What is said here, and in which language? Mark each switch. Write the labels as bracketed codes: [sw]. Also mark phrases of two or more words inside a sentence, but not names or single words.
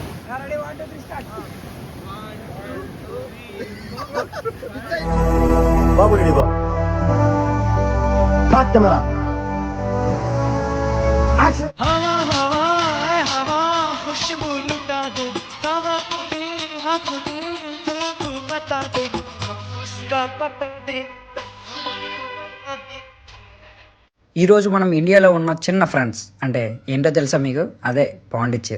[te] బాబు రెడీ బా కెమెరా [hi] हवा हवा हवा खुशबू लुटा दे हवा दे हाथ दे तू बता दे उसका पता दे। [te] ఈరోజు మనం ఇండియాలో ఉన్న చిన్న ఫ్రెండ్స్ అంటే ఏంటో తెలుసా మీకు? అదే పాండిచ్చేరి.